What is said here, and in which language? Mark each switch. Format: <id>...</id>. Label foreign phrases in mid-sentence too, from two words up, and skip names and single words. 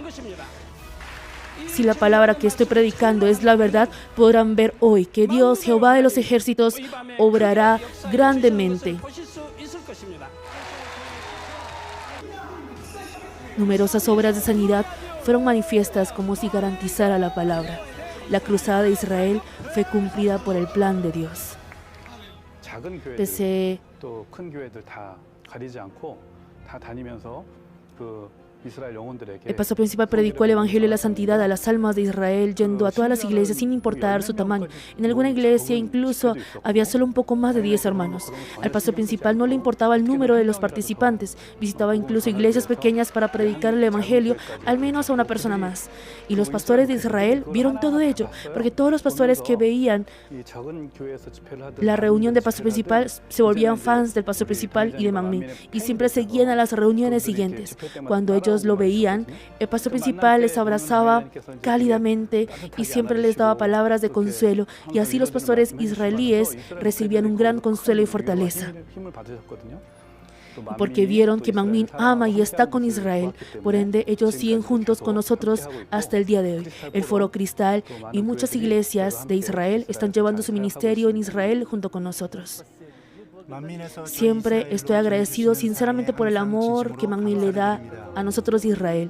<es>Si la palabra que estoy predicando es la verdad, podrán ver hoy que Dios, Jehová de los ejércitos, obrará grandemente. Numerosas obras de sanidad fueron manifiestas como si garantizara la palabra. La cruzada de Israel fue cumplida por el plan de Dios.</es> <ko>작은 교회들</ko> <es>Pese</es> <ko>또 큰 교회들 다 가리지 않고 다 다니면서 그 이스라엘 영혼들에게</ko> <es>el pastor principal predicó el evangelio y la santidad a las almas de Israel, yendo a todas las iglesias sin importar su tamaño. En alguna iglesia incluso había solo un poco más de 10 hermanos. Al pastor principal no le importaba el número de los participantes. Visitaba incluso iglesias pequeñas para predicar el evangelio al menos a una persona más. Y los pastores de Israel vieron todo ello, porque todos los pastores que veían</es> <ko>이 작은 교회에서 집회를 하든</ko> <es>la reunión del pastor principal se volvían fans del pastor principal y de Manmin, y siempre seguían a las reuniones siguientes. Cuando ellos lo veían, el pastor principal les abrazaba cálidamente y siempre les daba palabras de consuelo, y así los pastores israelíes recibían un gran consuelo y fortaleza,</es> <ko>힘을 받으셨거든요.</ko> <es>porque vieron que Manmin ama y está con Israel. Por ende, ellos siguen juntos con nosotros hasta el día de hoy. El Foro Cristal y muchas iglesias de Israel están llevando su ministerio en Israel junto con nosotros. Siempre estoy agradecido sinceramente por el amor que Manmin le da a nosotros de Israel.</es>